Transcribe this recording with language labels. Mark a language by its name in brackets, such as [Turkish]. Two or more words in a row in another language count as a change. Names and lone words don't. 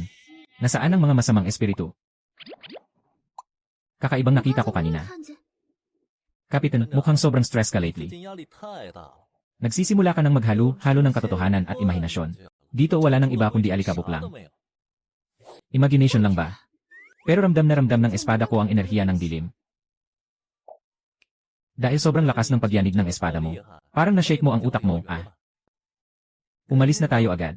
[Filipino] Nasaan ang mga masamang espiritu? Kakaibang nakita ko kanina. Kapitan, mukhang sobrang stress ka [Chinese] 最 [Filipino] lately. [Chinese] 近压力太大了。 [Filipino] Nagsisimula ka ng maghalo-halo ng katotohanan at imahinasyon. Dito wala nang iba kundi alikabok [Chinese] 啥 [Filipino] lang. [Chinese] 都没有。 [Filipino] Imagination lang ba? Pero ramdam na ramdam ng espada ko ang enerhiya ng dilim. Dahil sobrang lakas ng pagyanig ng espada mo. [Chinese] 厉害 [Filipino] Parang na-shake mo ang utak mo, Umalis na tayo agad.